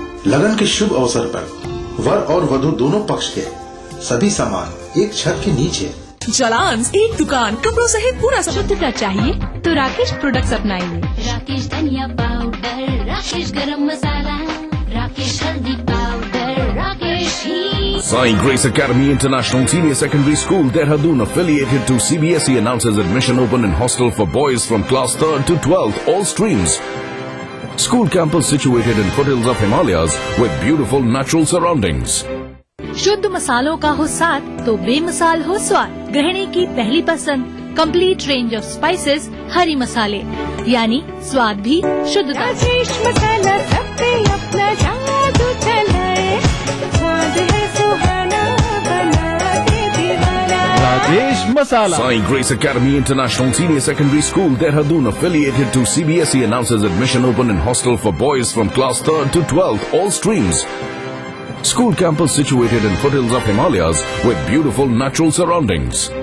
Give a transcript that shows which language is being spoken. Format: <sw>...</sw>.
<hi>लगन के शुभ अवसर पर वर और वधू दोनों पक्ष के सभी सामान एक छत के नीचे। जलांस एक दुकान, कपड़ों सहित पूरा सामान। शुद्धता चाहिए तो राकेश प्रोडक्ट्स अपनाइए। राकेश धनिया पाउडर, राकेश गरम मसाला, राकेश हल्दी powder, Rakesh he.</hi> <en>Sai Grace Academy International Senior Secondary School, Dehradun, affiliated to CBSE, announces admission open in hostel for boys from class 3rd to 12th, all streams. School campus situated in foothills of Himalayas with beautiful natural surroundings.</en> <hi>शुद्ध मसालों का हो साथ तो बेमिसाल हो स्वाद। गृहिणी की पहली पसंद कंप्लीट रेंज ऑफ स्पाइसेस, हरी मसाले, यानी स्वाद भी शुद्धता। राजेश मसाला सब पे अपना जादू चलाए, स्वाद है सुहाना बना दे दीवाना। राजेश मसाला।</hi> <en>Sai Grace Academy International Senior Secondary School, Dehradun, affiliated to CBSE, announces admission open in hostel for boys from class 3rd to 12th, all streams. School campus situated in foothills of Himalayas with beautiful natural surroundings.</en>